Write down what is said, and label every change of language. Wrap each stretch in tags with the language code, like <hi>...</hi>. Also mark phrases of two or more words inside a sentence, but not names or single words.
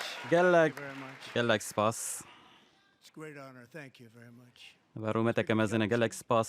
<ku>gelek</ku> <en>Very much.</en> <ku>gelek spas.</ku> <en>It's a great honor. Thank you very much.</en> <ckb>بەڕوومەتەکە مەزنە</ckb> <ku>gelek spas.</ku>